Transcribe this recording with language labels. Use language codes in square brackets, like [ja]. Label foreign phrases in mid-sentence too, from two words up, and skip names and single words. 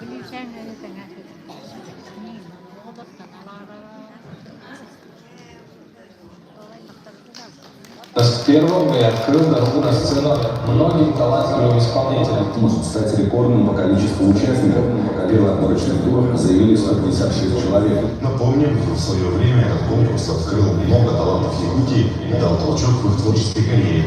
[ru] Kendini tengas itu. Ini obat kanalara. Ой, доктор Куда. С первым и открыл дорогу на сцену многим талантливым исполнителям. Может стать рекордным по количеству участников. Первый отборочный тур заявили 156 человек. Напомним, в свое время этот конкурс открыл много талантов Якутии и дал толчок в их творческой карьере.